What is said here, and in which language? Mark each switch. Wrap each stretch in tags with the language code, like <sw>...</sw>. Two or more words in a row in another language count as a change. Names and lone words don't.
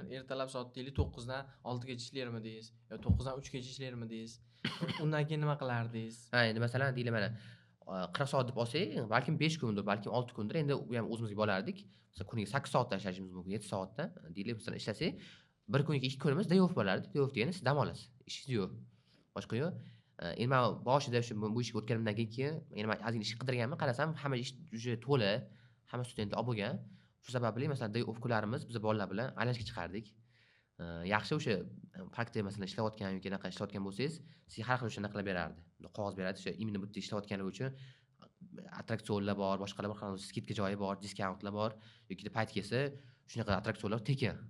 <uz>Ertalab soat 9 dan 6 gacha ishlayman deysiz, yo 9 dan 3 gacha ishlayman deysiz. Undan keyin nima qilardingiz? Endi masalan deylik mana 40 soat deb olsak, balkim 5 kundir, balkim 6 kundir endi u ham o'zimizga bo'lardik. Masalan, kuniga 8 soatdan ishlashimiz mumkin, 7 soatdan. Deylik, masalan, ishlasak, bir kuniga 2 kunimiz</uz> <en>day off</en> <uz>bo'lardi.</uz> <en>Day off</en> <uz>degani siz dam olasiz. Ishingiz yo'q. Boshqa yo'q. Endi men boshida shu bu ishga o'tganimdan keyin, endi men ozgina ish qidirganman, qarasam hamma ish juda to'la, hamma studentlar olib bo'lgan. Shu sababli masalan</uz> <en>day off</en> <uz>kunlarimiz biz bolalar bilan aylanishga chiqardik. Yaxshi o'sha praktika masalan ishlayotgan yoki anaqa ishlayotgan bo'lsangiz, sizga har xil o'sha anaqa qilib berardi. Qog'oz beradi, o'sha imенно bu yerda ishlayotganligi uchun attraksionlar bor, boshqalar bor, skidka joyi bor, diskountlar bor yoki payt kelsa, shunaqa attraksionlar tekin.</uz>